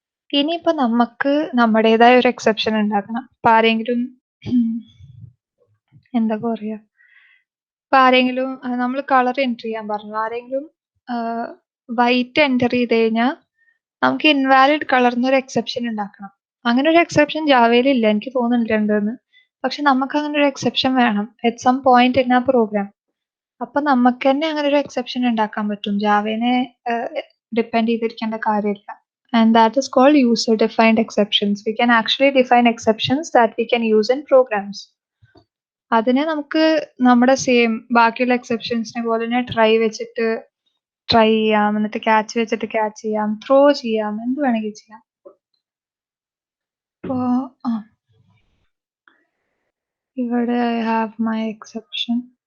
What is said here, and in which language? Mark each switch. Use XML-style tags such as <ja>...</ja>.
<ml>ഇനിയിപ്പോ നമുക്ക് നമ്മുടേതായ ഒരു എക്സെപ്ഷൻ ഉണ്ടാക്കണം. ഇപ്പൊ ആരെങ്കിലും എന്താ പറയാ, ഇപ്പൊ ആരെങ്കിലും നമ്മൾ കളർ എൻറ്റർ ചെയ്യാൻ പറഞ്ഞു, ആരെങ്കിലും വൈറ്റ് എൻറ്റർ ചെയ്ത് കഴിഞ്ഞാൽ നമുക്ക് ഇൻവാലിഡ് കളർന്ന് ഒരു എക്സെപ്ഷൻ ഉണ്ടാക്കണം. അങ്ങനെ ഒരു എക്സെപ്ഷൻ ജാവയിൽ ഇല്ല, എനിക്ക് തോന്നുന്നില്ല ഉണ്ടെന്ന്. പക്ഷെ നമുക്ക് അങ്ങനെ ഒരു എക്സെപ്ഷൻ വേണം അറ്റ് സം പോയിന്റ് ഇൻ ആ പ്രോഗ്രാം. അപ്പൊ നമുക്ക് തന്നെ അങ്ങനെ ഒരു എക്സെപ്ഷൻ ഉണ്ടാക്കാൻ പറ്റും, ജാവേനെ ഡിപ്പെൻഡ് ചെയ്തിരിക്കേണ്ട കാര്യമില്ല.</ml> <en>And that is called user defined exceptions. We can actually define exceptions that we can use in programs.</en> <ml>അതിനെ നമുക്ക് നമ്മുടെ സെയിം ബാക്കിയുള്ള എക്സെപ്ഷൻസിനെ പോലെ തന്നെ ട്രൈ വെച്ചിട്ട് ട്രൈ ചെയ്യാം, എന്നിട്ട് ക്യാച്ച് വെച്ചിട്ട് ക്യാച്ച് ചെയ്യാം, ത്രോ ചെയ്യാം, എന്ത് വേണമെങ്കിൽ ചെയ്യാം. ഇപ്പോ ഇവിടെ</ml> <en>I have my exception.</en>